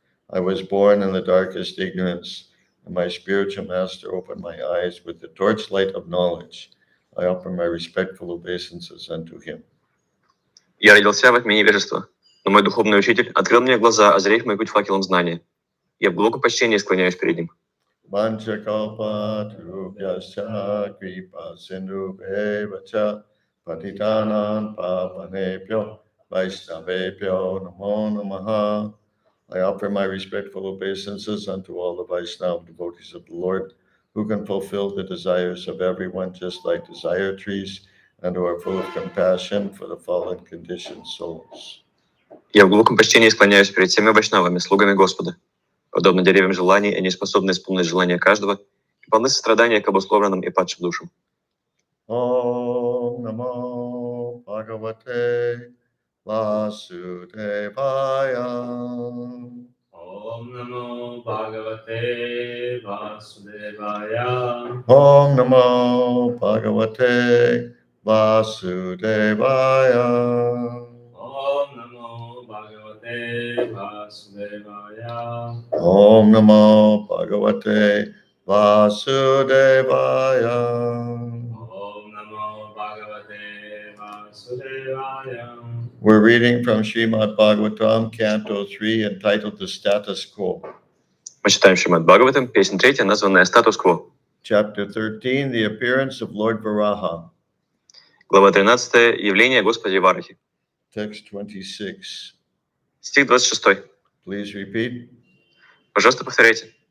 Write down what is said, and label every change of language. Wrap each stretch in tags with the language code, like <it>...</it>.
<en>I was born in the darkest ignorance, and my spiritual master opened my eyes with the torchlight of knowledge. I offer my respectful obeisances unto him.</en> <ru>Я родился во тьме невежества, но мой духовный учитель открыл мне глаза, озарив мой путь факелом знания. Я в глубоком почтении склоняюсь перед ним.</ru> <sa>Vanchakalpatarubhyascha kripa sindhubheva patitanan pavanebhyo vaishnavebhyo namo namaha.</sa> <en>I offer my respectful obeisances unto all the Vaishnava devotees of the Lord, who can fulfill the desires of everyone just like desire trees, and who are full of compassion for the fallen conditioned souls.</en> <ru>Я в глубоком почтении склоняюсь перед всеми вайшнавами, слугами Господа. Подобно деревьям желаний, они способны исполнить желания каждого и полны сострадания к обусловленным и падшим душам.</ru> <sa>Om Namo Bhagavate Vasudevaya. Om Namo Bhagavate Vasudevaya. Om Namo Bhagavate Vasudevaya. Om Namo Bhagavate Vasudevaya. Om Namo Bhagavate Vasudevaya. Om Namo Bhagavate Vasudevaya.</sa> <en>We're reading from Srimad Bhagavatam, Canto 3, entitled The Status Quo.</en> <ru>Мы читаем Шримад Бхагаватам, песня 3, названная «Статус-кво».</ru> <en>Chapter 13, The Appearance of Lord Varaha.</en> <ru>Глава 13. Явление Господа Варахи.</ru> <en>Text 26.</en> <ru>Стих 26.</ru> <en>Please repeat.</en> <ru>Пожалуйста, повторяйте.</ru>